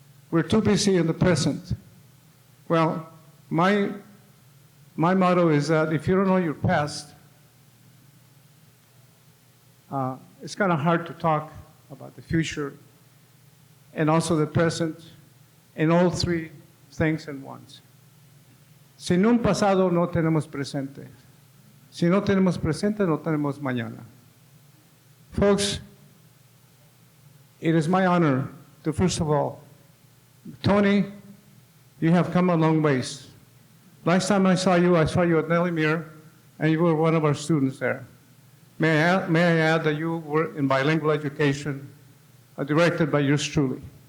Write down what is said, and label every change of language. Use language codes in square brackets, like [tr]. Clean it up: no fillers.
[en] We're too busy in the present. Well, my motto is that if you don't know your past, it's kind of hard to talk about the future and also the present, and all three things at once. [es] Sin un pasado no tenemos presente. Si no tenemos presente, no tenemos mañana. [en] Folks, it is my honor to, first of all, Tony, you have come a long ways. Last time I saw you at Nellie Muir, and you were one of our students there. May I add that you were in bilingual education, directed by yours truly.